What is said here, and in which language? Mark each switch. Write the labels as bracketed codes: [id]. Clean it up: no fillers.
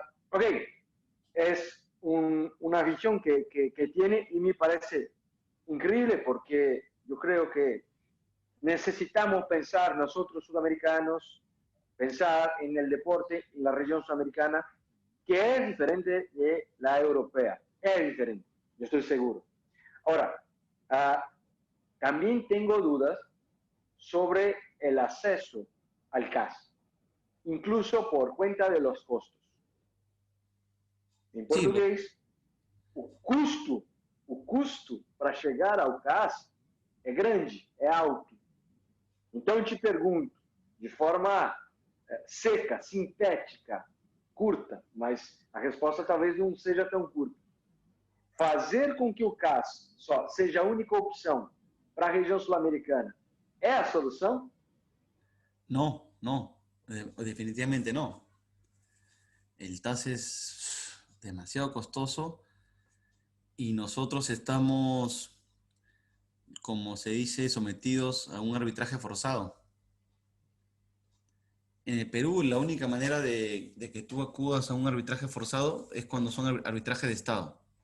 [es] Ok, es una visión que tiene y me parece increíble porque yo creo que necesitamos pensar nosotros sudamericanos, pensar en el deporte en la región sudamericana, que es diferente de la europea. Es diferente, yo estoy seguro. Ahora, también tengo dudas sobre el acceso al CAS, incluso por cuenta de los costos. [pt] Em [es] Sí, [pt] português, o custo para chegar ao CAS é grande, é alto. Então eu te pergunto, de forma seca, sintética, curta, mas a resposta talvez não seja tão curta. Fazer com que o CAS só seja a única opção para a região sul-americana é a solução? [es] no, no, definitivamente no. El TAS es demasiado costoso y nosotros estamos, como se dice, sometidos a un arbitraje forzado. En el Perú, la única manera de que tú acudas a un arbitraje forzado es cuando son arbitrajes de Estado.